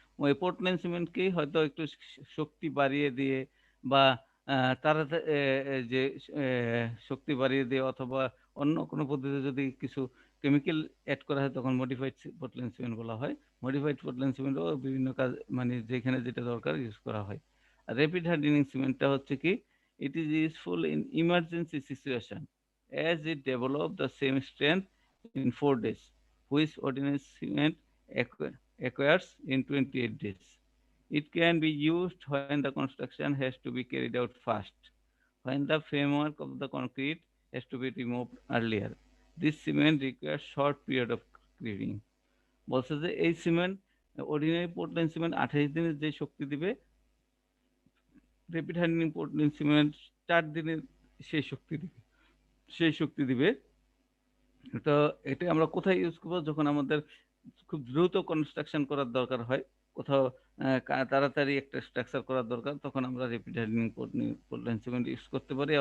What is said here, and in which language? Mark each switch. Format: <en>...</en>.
<bn>ওই পোর্টল্যান্ড সিমেন্টকেই হয়তো একটু শক্তি বাড়িয়ে দিয়ে বা তারা যে শক্তি বাড়িয়ে দিয়ে অথবা অন্য কোনো পদ্ধতিতে যদি কিছু কেমিক্যাল অ্যাড করা হয় তখন মডিফাইড পোর্টল্যান্ড সিমেন্ট বলা হয়। মডিফাইড পোর্টল্যান্ড সিমেন্টও বিভিন্ন কাজ মানে যেখানে যেটা দরকার ইউজ করা হয়। আর র্যাপিড হার্ডেনিং সিমেন্টটা হচ্ছে কি,</bn> <en>It is useful in emergency situation as it developed the same strength in 4 days, which ordinary cement acquires in 28 days. It can be used when the construction has to be carried out fast, when the framework of the concrete has to be removed earlier. This cement requires short period of clearing.</en> <bn>বলছে যে এই cement, ordinary Portland cement 28 দিনের যে শক্তি দিবে, rapid hardening Portland cement 4 দিনের সেই শক্তি দিবে। তো এটা আমরা কোথায় ইউজ করবো, যখন আমাদের খুব দ্রুত কনস্ট্রাকশন করার দরকার হয়, কোথাও তাড়াতাড়ি একটা স্ট্রাকচার করার দরকার, তখন আমরা rapid hardening Portland cement use করতে পারি।</bn>